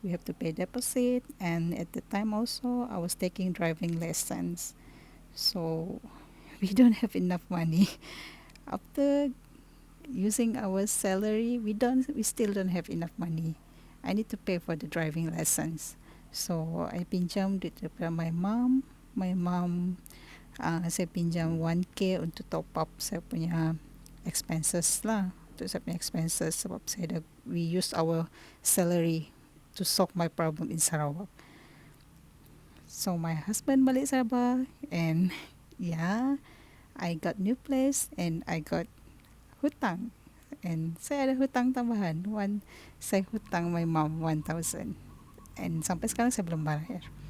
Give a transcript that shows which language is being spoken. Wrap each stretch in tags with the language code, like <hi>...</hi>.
<en>We have to pay deposit, and at the time also I was taking driving lessons. So we don't have enough money. After using our salary, we still don't have enough money. I need to pay for the driving lessons. So I</en> <ms>pinjam duit daripada</ms> <en>my mom. My mom,</en> <ms>saya pinjam 1K untuk</ms> <en>top up</en> <ms>saya punya expenses lah. Untuk saya punya expenses sebab</ms> <en>we use our salary to solve my problem in Sarawak. So my husband</en> <ms>balik</ms> <en>Sabah, and yeah, I got new place and I got</en> <ms>hutang. And saya ada hutang tambahan. Saya hutang</ms> <en>my mom</en> <ms>1,000. And sampai sekarang saya belum bayar.</ms>